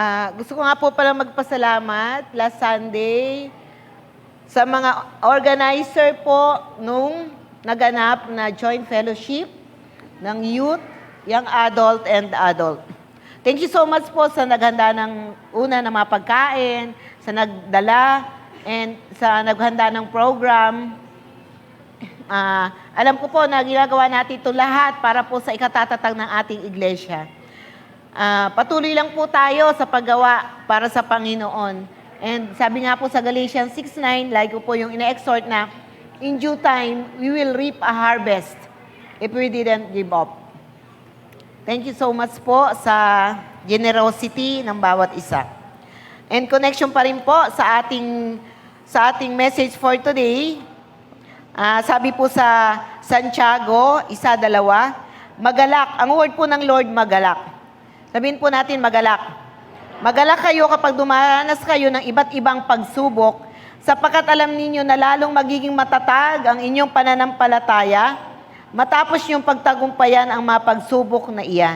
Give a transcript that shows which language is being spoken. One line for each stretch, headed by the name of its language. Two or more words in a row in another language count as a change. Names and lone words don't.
Filipino: Gusto ko nga po pala magpasalamat
English: last Sunday
Filipino: sa mga organizer po nung naganap na
English: joint fellowship
Filipino: ng
English: youth, young adult, and adult. Thank you so much
Filipino: po sa naghanda ng una ng mga pagkain, sa nagdala, and sa naghanda ng program. Alam ko po na ginagawa natin ito lahat para po sa ikatatatag ng ating iglesia. Patuloy lang po tayo sa paggawa para sa Panginoon. And sabi nga po sa Galatians 6:9, like ko po yung ina-exhort na,
English: in due time, we will reap a harvest if we didn't give up. Thank you so much
Filipino: po sa generosity ng bawat isa.
English: And connection
Filipino: pa rin po sa ating message for today. Sabi po sa Santiago 1:2, magalak. Ang word po ng Lord, magalak. Sabihin po natin, magalak. Magalak kayo kapag dumaranas kayo ng iba't ibang pagsubok, sapagkat alam ninyo na lalong magiging matatag ang inyong pananampalataya, matapos yung pagtagumpayan ang mga pagsubok na iyan.